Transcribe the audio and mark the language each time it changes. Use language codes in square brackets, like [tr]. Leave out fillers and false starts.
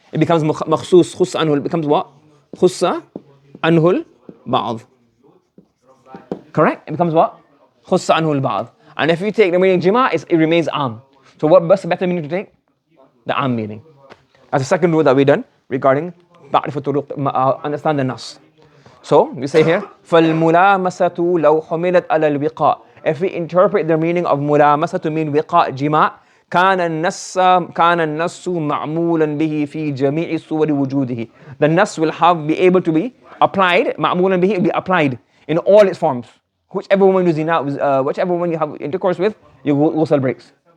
[en] It becomes makhsus, [ar] khussa anhu, [en] it becomes what? [ar] Khussa anhul ba'd. [en] Correct? It becomes what? Khussa anhul ba'd. And if you take the meaning jima, it remains am. So what's the better meaning to take? The am meaning. That's the second rule that we've done regarding [ar] معرفة طرق, [en] understand the nas. So we say here, [ar] فَالْمُلَامَسَةُ لَوْ حُمِلَتْ عَلَى الْوِقَاءِ. [en] If we interpret the meaning of mulamasa to mean wiqa, jima, [ar] كان النص معمولا به في جميع صور وجوده. [en] The nas will be able to be applied, معمولا به, will be applied in all its forms. Whichever woman you zina, whichever woman you have intercourse with, your ghusl breaks.